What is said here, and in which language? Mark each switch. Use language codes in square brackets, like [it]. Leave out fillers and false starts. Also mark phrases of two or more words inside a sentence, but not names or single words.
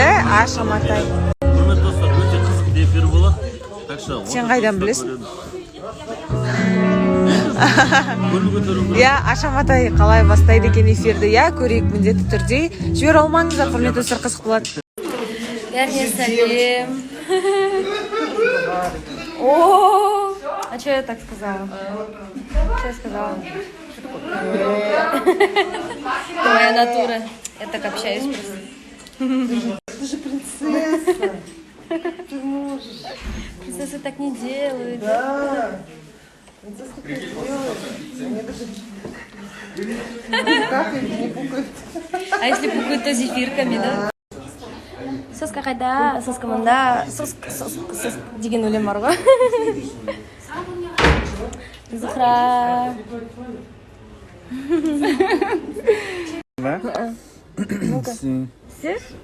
[kk] Ашаматай. Сен қайдан білесің? Ашаматай қалай бастайды екен эфирді, көрейік міндетті түрде. Жібер алмаңыздар, құрметті достар, қызық болады. Бәріне сәлем. [ru] О, а что я так сказала? Что я сказала? Это моя натура. Я так общаюсь просто. Ты же принцесса. Ты можешь. Принцессы так не делают. Да. Принцесса так не делает. Они даже... Как их не пукают? А если пукают, то зефирками, да? [kk] Соска қайда, соска мында, соска деген өлең бар ғой. Зухра. Ну-ка. Сіз?